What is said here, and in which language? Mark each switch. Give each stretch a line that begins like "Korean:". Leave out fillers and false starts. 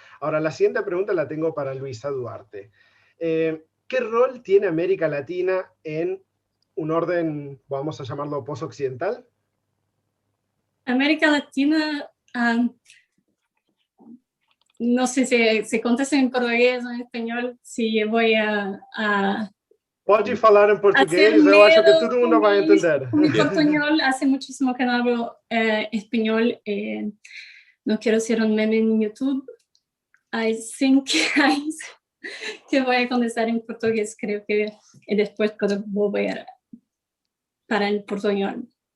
Spanish: Ahora, la siguiente pregunta la tengo para Luisa Duarte. ¿Qué rol tiene América Latina en un orden, vamos a llamarlo, post-occidental? América Latina... no sé si se contesta en portugués o en español, si voy a
Portuguese: Pode falar em português, eu acho que todo mundo vai entender.
Spanish: Mi portuñol, hace muchísimo que no hablo español, no quiero ser un meme en YouTube, así que voy a contestar en portugués, creo que después puedo volver para el portuñol.